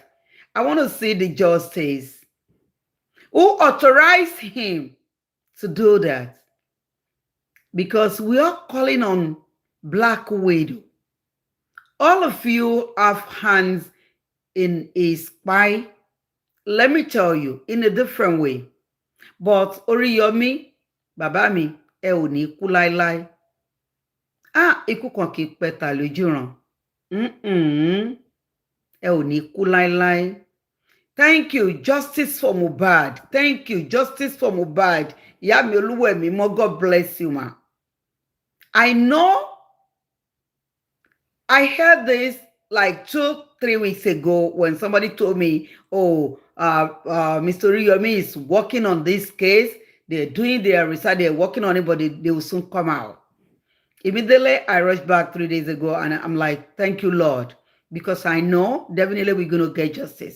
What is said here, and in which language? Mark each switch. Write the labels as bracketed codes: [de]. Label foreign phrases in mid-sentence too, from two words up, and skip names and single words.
[en] I want to see the justice. Who authorized him to do that? Because we are calling on Black Widow. All of you have hands in his Kpai. Let me tell you, in a different way. [yo] But Oriyomi, bàbá mi, ẹ ò ní kú láíláí. Ikú kan kì í pẹ̀tà lójúran. Ẹ ò ní kú láíláí. [en] Thank you, justice for Mohbad. Thank you, justice for Mohbad. [yo] Ìyá mi Olúwẹ̀mí mọ́, [en] God bless you, ma. I know I heard this like 2-3 weeks ago when somebody told me, oh, Mr. Riyomi is working on this case. They're doing their research. They're working on it, but they will soon come out. Immediately, I rushed back 3 days ago, and I'm like, thank you, Lord, because I know definitely we're going to get justice.